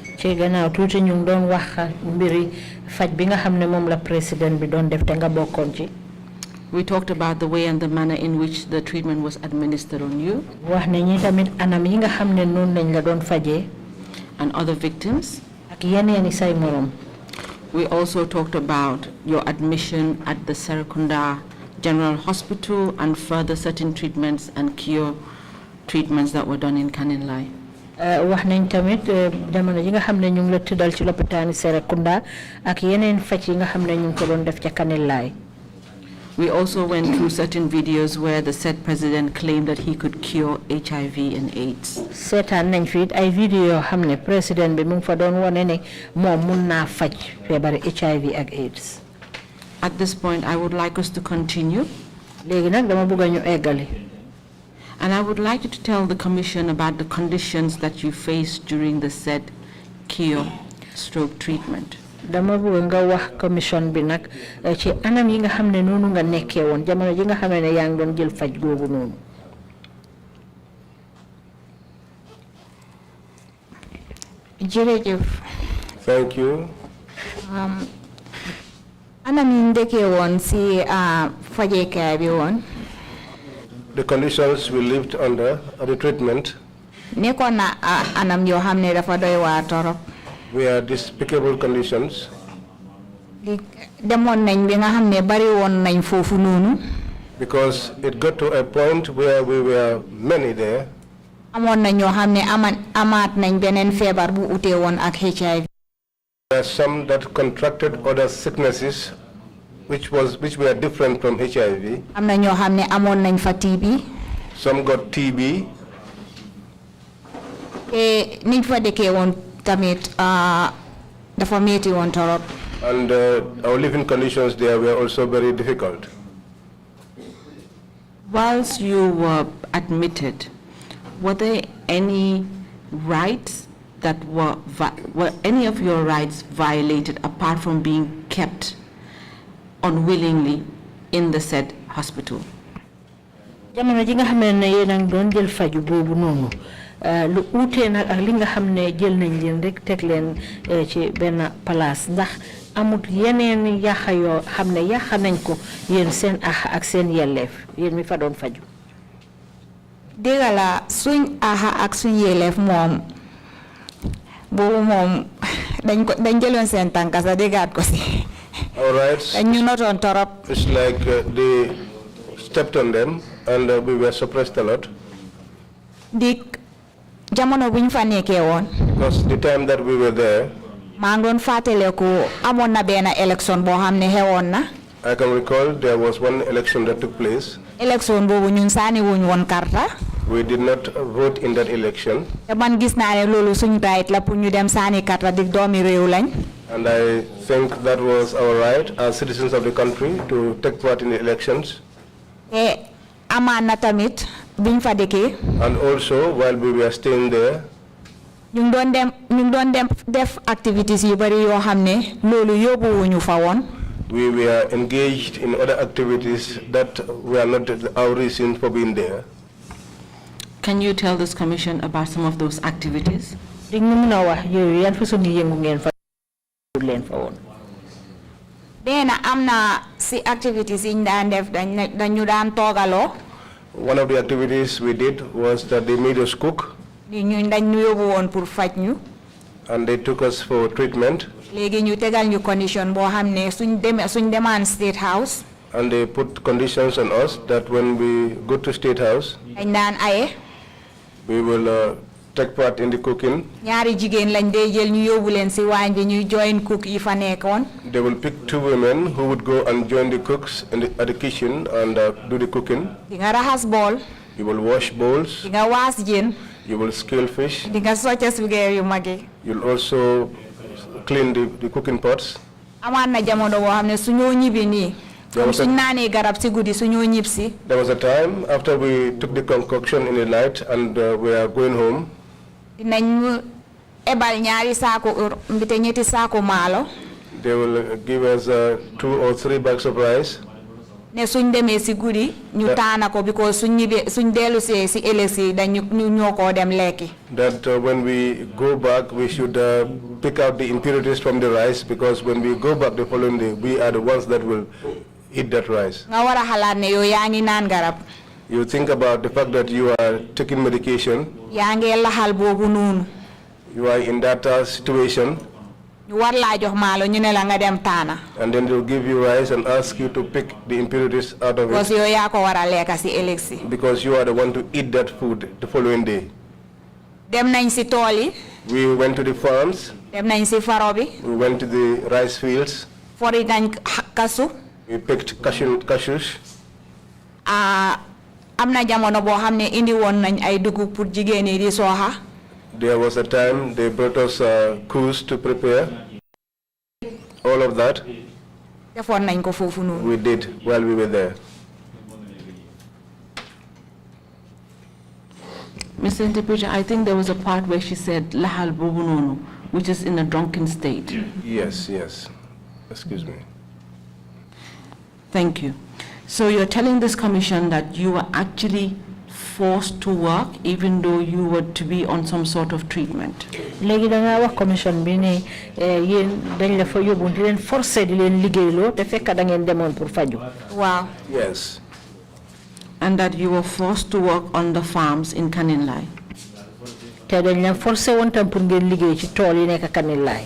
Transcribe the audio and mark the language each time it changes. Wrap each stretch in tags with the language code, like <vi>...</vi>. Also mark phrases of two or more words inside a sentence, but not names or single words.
<en>We talked about the way and the manner in which the treatment was administered on you and other victims. We also talked about your admission at the Serekunda General Hospital and further certain treatments and cure treatments that were done in Kanilai.</en> <wo>wax nañ tamit jamono yi nga xamne ñu ngi la tuddal ci l'hôpital Serekunda ak yeneen faj yi nga xamne ñu ko doon def ci Kanilai.</wo> <en>We also went through certain videos where the said president claimed that he could cure HIV and AIDS.</en> <wo>Seetaan nañ fi ay vidéo yoo xam ne président bi mu ngi fa doon wone ne moom mun naa faj feebar HIV ak AIDS.</wo> <en>At this point, I would like us to continue.</en> <wo>Léegi nag dama bëgg ñu eggali.</wo> <en>And I would like you to tell the commission about the conditions that you faced during the said cure/stroke treatment.</en> <wo>Dama bëgg nga wax commission bi nag ci anam yi nga xam ne noonu nga nekkee woon jamono ji nga xam ne yaa ngi doon jël faj googu noonu. Jërëjëf.</wo> <en>Thank you.</en> <wo>Anam yi ndekee woon si fajekaay bi woon.</wo> <en>The conditions we lived under at the treatment</en> <wo>nekkoon na anam yoo xam ne dafa doy waar torop.</wo> <en>were despicable conditions.</en> <wo>Demoon nañ bi nga xam ne bari woon nañ foofu noonu.</wo> <en>Because it got to a point where we were many there.</en> <wo>Amoon na ñoo xam ne amaat nañ beneen feebar bu utee woon ak HIV.</wo> <en>There are some that contracted other sicknesses which were different from HIV.</en> <wo>Am na ñoo xam ne amoon nañ fa TB.</wo> <en>Some got TB.</en> <wo>Te niñ fa dëkkee woon tamit dafa metti woon torop.</wo> <en>And our living conditions there were also very difficult. Whilst you were admitted, were there any rights that were any of your rights violated apart from being kept unwillingly in the said hospital?</en> <wo>Jamono ji nga xam ne yéen a ngi doon jël faju boobu noonu lu uutee nag ak li nga xam ne jël nañ leen rek teg leen ci benn place ndax amut yeneen yàqa yoo xam ne yàqa nañ ko yéen seen ak seen yelleef yéen mi fa doon faju. Dégg la suñ ak suñ yelleef moom boobu moom dañ jëloon seen tànka sa déggaat ko si.</wo> <en>Our rights,</en> <wo>ñu notoon torop.</wo> <en>it's like they stepped on them and we were suppressed a lot.</en> <wo>Dik jamono buñ fa nekkee woon.</wo> <en>Because the time that we were there,</en> <wo>maa ngi doon fàttaleku amoon na benn élection boo xam ne xewoon na.</wo> <en>I can recall there was one election that took place.</en> <wo>Élection boobu ñun saani wuñ woon karta.</wo> <en>We did not vote in that election.</en> <wo>Te man gis naa ne loolu suñ right la pour ñu dem saani karta di doomi réew lañ.</wo> <en>And I think that was our right as citizens of the country to take part in the elections.</en> <wo>Te amaan na tamit biñ fa dëkkee.</wo> <en>And also, while we were staying there,</en> <wo>ñu doon dem def activities yu bari yoo xam ne loolu yóbbu wuñu fa woon.</wo> <en>we were engaged in other activities that were not our reason for being there. Can you tell this commission about some of those activities?</en> <wo>Dena amna si activities in def dañu daan togaloo.</wo> <en>One of the activities we did was that they made us cook.</en> <wo>Ñu dañ ñu yóbbu woon pour faj ñu.</wo> <en>And they took us for treatment.</en> <wo>Léegi ñu tegal ñu condition boo xam ne suñ demaan State House.</wo> <en>And they put conditions on us that when we go to State House,</en> <wo>dañ daan aye.</wo> <en>we will take part in the cooking.</en> <wo>Ñaari jigéen lañ dee jël ñu yóbbu leen si waañ bi ñuy</wo> <en>join cook</en> <wo>yi fa nekkoon.</wo> <en>They will pick 2 women who would go and join the cooks at the kitchen and do the cooking.</en> <wo>Di nga raxas bool.</wo> <en>You will wash bowls.</en> <wo>Di nga waas jën.</wo> <en>You will scale fish.</en> <wo>Di nga socce sugeer yu mag yi.</wo> <en>You'll also clean the cooking pots.</en> <wo>Amaan na jamono boo xam ne su ñoo ñibbi nii. Suñ naanee garab si guddi su ñoo ñib si.</wo> <en>There was a time after we took the concoction in the night and we are going home.</en> <wo>Dinañ ebal ñaari saako mbite ñetti saako maalo.</wo> <en>They will give us 2 or 3 bags of rice.</en> <wo>Ne suñ demee si guddi ñu taana ko because suñ dellu see si éleksi dañ ñu ñoo koo dem lekki.</wo> <en>That when we go back we should pick out the impurities from the rice, because when we go back the following day we are the ones that will eat that rice.</en> <wo>Nga war a xalaat ne yow yaa ngi naan garab.</wo> <en>You think about the fact that you are taking medication.</en> <wo>Yaa ngi laxal boobu noonu.</wo> <en>You are in that situation.</en> <wo>Ñu war laa jox maalo ñu ne la nga dem taana.</wo> <en>And then they'll give you rice and ask you to pick the impurities out of it.</en> <wo>Because yow yaa ko war a lekka si éleksi.</wo> <en>Because you are the one to eat that food the following day.</en> <wo>Dem nañ si tool yi.</wo> <en>We went to the farms.</en> <wo>Dem nañ si faro bi.</wo> <en>We went to the rice fields.</en> <wo>Fori nañ kasu.</wo> <en>We picked cashews.</en> <wo>Amna jamono bo xamne indi won nañ ay dugub pour jigéen yi di soha.</wo> <en>There was a time they brought us coos to prepare. All of that</en> <wo>Defon nañ ko fofu non.</wo> <en>we did while we were there. Mr. Interpreter, I think there was a part where she said</en> <wo>lahal bobu</wo> <en>which is in a drunken state. Yes. Excuse me. Thank you. So you're telling this commission that you were actually forced to work even though you were to be on some sort of treatment?</en> <wo>Legi da nga wax commission bi ne yeen dañ la fa yobbu di len forcer di len liggéeylo te fekk da ngeen demoon pour faju.</wo> <en>Wow. Yes. And that you were forced to work on the farms in Kaninlai?</en> <wo>Te dañ len forcer won tam pour ngeen liggéey ci tool yi nekk Kaninlai.</wo>